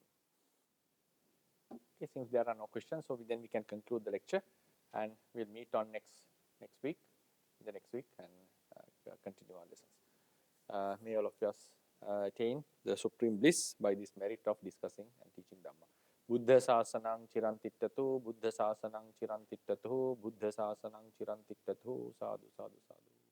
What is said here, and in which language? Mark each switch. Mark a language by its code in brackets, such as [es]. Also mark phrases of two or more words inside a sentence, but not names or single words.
[en] Okay, since there are no questions, so then we can conclude the lecture, and we'll meet on next week, and continue our lessons. May all of us attain the supreme bliss by this merit of discussing and teaching Dhamma. [pi] Buddha sasanang chirantittatu, Buddha sasanang chirantittatu, Buddha sasanang chirantittatu, sadhu, sadhu, sadhu.